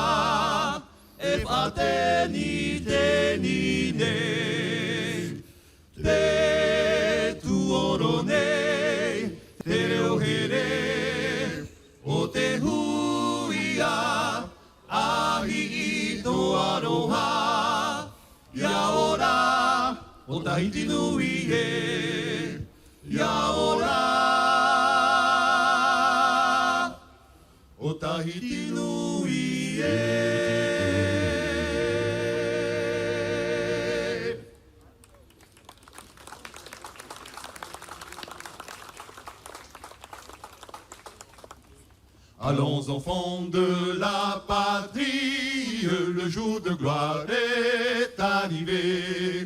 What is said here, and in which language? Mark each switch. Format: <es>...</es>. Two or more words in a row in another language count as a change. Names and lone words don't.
<ty>whate ni te ni nei Te tuoro nei Te reo here O te huia Ahi I tō aroha Ia ora O Tahiti nui e Ia ora O Tahiti nui e</ty> <fr>Allons enfants de la patrie, le jour de gloire est arrivé.</fr>